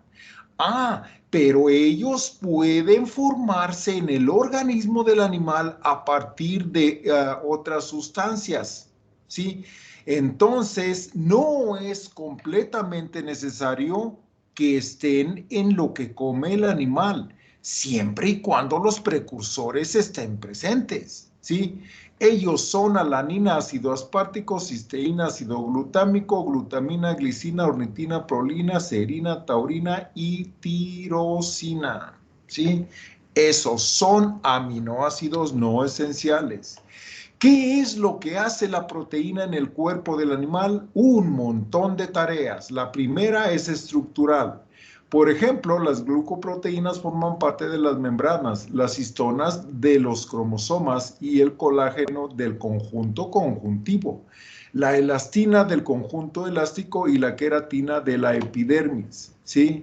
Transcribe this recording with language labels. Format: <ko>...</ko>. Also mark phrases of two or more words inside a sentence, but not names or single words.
<es>Pero ellos pueden formarse en el organismo del animal a partir de otras sustancias, ¿sí? Entonces, no es completamente necesario que estén en lo que come el animal, siempre y cuando los precursores estén presentes, ¿sí? Ellos son alanina, ácido aspartico, cisteína, ácido glutámico, glutamina, glicina, ornitina, prolina, serina, taurina y tirosina, ¿sí? Esos son aminoácidos no esenciales. ¿Qué es lo que hace la proteína en el cuerpo del animal? Un montón de tareas. La primera es estructural. Por ejemplo, las glucoproteínas forman parte de las membranas, las histonas de los cromosomas y el colágeno del conjunto conjuntivo, la elastina del conjunto elástico y la queratina de la epidermis, ¿sí?</es>